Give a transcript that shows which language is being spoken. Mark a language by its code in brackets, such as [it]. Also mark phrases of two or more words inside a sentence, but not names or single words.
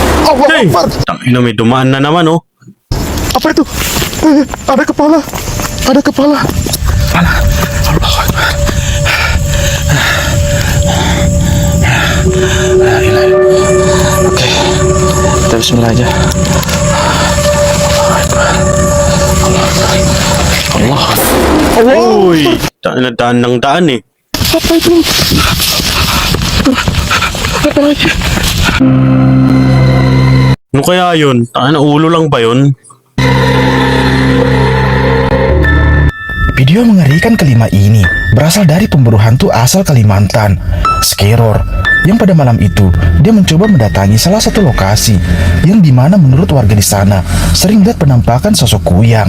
[ar] Allah Hey! Akbar. [tl] Tangina, may dumaan na naman, oh. [id] Apa itu? Ada kepala. Ada kepala. Kepala. [ar] Allah Akbar. [id] Oke. Kita bismillah aja. [ar] Allah. Allah. [tl] Uy! Tangina, daan ng daan, eh. [id] Apa itu? Apa lagi? [tl] Ano kaya yun? Tangina, ulo lang ba yun? [id] Video mengerikan kelima ini berasal dari pemburu hantu asal Kalimantan, Skeror, yang pada malam itu dia mencoba mendatangi salah satu lokasi yang dimana menurut warga di sana sering melihat penampakan sosok kuyang.